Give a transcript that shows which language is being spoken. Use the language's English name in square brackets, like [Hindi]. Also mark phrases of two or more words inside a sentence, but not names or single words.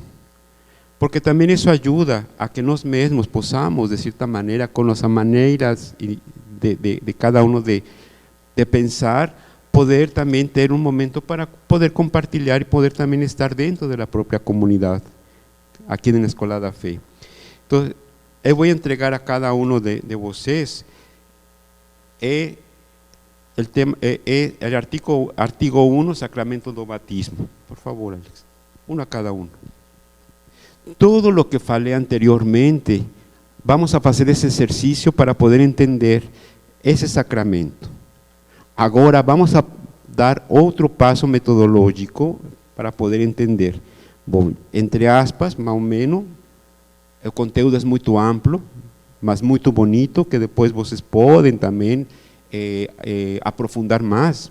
[Portuguese] Porque também isso ajuda a que nós mesmos possamos, de certa maneira, com nossas maneiras de cada um de pensar, poder também ter um momento para poder compartilhar e poder também estar dentro da própria comunidade, aqui na Escola da Fé. Então, eu vou entregar a cada um de vocês [Spanish] el artículo 1, [Portuguese] sacramento do batismo. [Spanish] Por favor, Alex, uno a cada uno. Todo lo que falei anteriormente, vamos a hacer ese ejercicio para poder entender ese sacramento. [Portuguese] Agora vamos a dar outro passo metodológico para poder entender. Bom, entre aspas, mais ou menos, o conteúdo é muito amplo, mas muito bonito, que depois vocês podem também aprofundar más.